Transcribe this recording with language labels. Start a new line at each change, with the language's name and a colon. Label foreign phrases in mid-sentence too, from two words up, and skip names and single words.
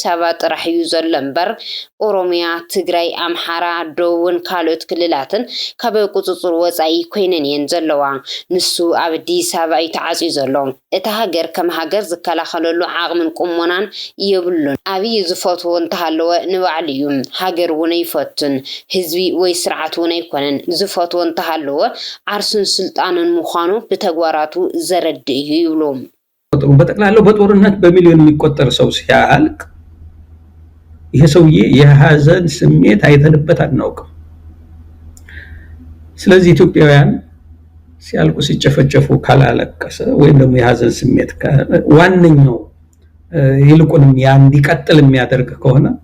Tigrinya: አበባ ጥራሕ እዩ ዘሎ እምበር ኦሮሚያ፣ ትግራይ፣ ኣምሓራ፣ ደቡብን ካልኦት ክልላትን ካብ ቁፅፅር ወፃኢ ኮይነን እየን ዘለዋ። ንሱ ኣብ አዲስ አበባ እዩ ተዓፅዩ ዘሎ። እቲ ሃገር ከም ሃገር ዝከላኸለሉ ዓቕምን ቁመናን የብሉን። ኣብይ ዝፈትዎ እንተሃለወ ንባዕሉ እዩ። ሃገር እውን ኣይፈቱን፣ ህዝቢ ወይ ስርዓት እውን ኣይኮነን። ዝፈትዎ እንተሃለወ ዓርሱን ስልጣንን ምዃኑ ብተግባራቱ ዘረድእ እዩ ይብሉ።
Amharic: በጠቅላላው በጦርነት በሚሊዮን የሚቆጠር ሰው ሲያልቅ ይሄ ሰውዬ የሐዘን ስሜት አይተንበት አናውቅም። ስለዚህ ኢትዮጵያውያን ሲያልቁ ሲጨፈጨፉ ካላለቀሰ ወይም ደግሞ የሐዘን ስሜት ዋነኛው ይልቁንም ያ እንዲቀጥል የሚያደርግ ከሆነ